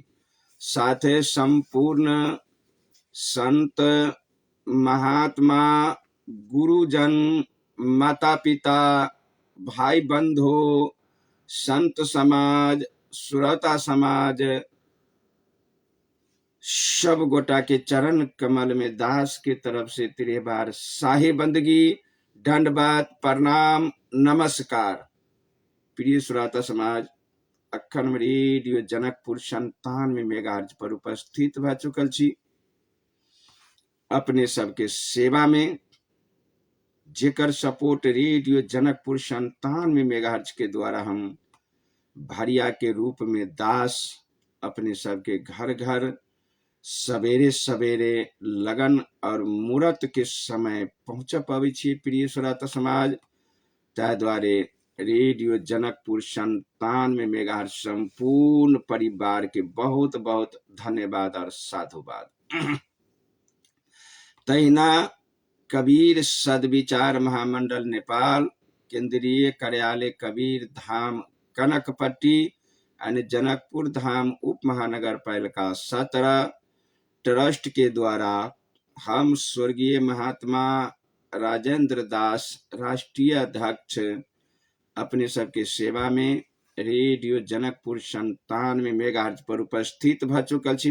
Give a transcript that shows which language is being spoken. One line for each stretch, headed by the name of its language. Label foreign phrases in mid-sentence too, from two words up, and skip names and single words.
Maithili: साथ संपूर्ण संत महात्मा गुरुजन माता पिता भाई बंधु संत समाज श्रोता समाज सब गोटा के चरण कमल में दास के तरफ से तिरेबार साहे बंदगी, दंडवत प्रणाम नमस्कार। प्रिय श्रोता समाज, अखन रेडियो जनकपुर 97 मेगाहर्ट्ज पर उपस्थित भ चुकल छी अपने सबके सेवा में, जेकर सपोर्ट रेडियो जनकपुर 97 मेगाहर्ट्ज के द्वारा हम भरिया के रूप में दास अपने सबके घर घर सवेरे सवेरे लगन और मुहूर्त के समय पहुंच पावे छी। प्रिय श्रोता समाज, ताहि द्वारे रेडियो जनकपुर 97 मेगाहर्ट्ज संपूर्ण परिवार के बहुत बहुत धन्यवाद और साधुवाद। तहिना कबीर सदविचार महामंडल नेपाल केंद्रीय कार्यालय कबीर धाम कनकपट्टी और जनकपुर धाम उप महानगर पालिका 17 ट्रस्ट के द्वारा हम स्वर्गीय महात्मा राजेंद्र दास राष्ट्रीय अध्यक्ष अपने सबके सेवा में रेडियो जनकपुर 97 मेगाहर्ट्ज पर उपस्थित भ चुकल छी।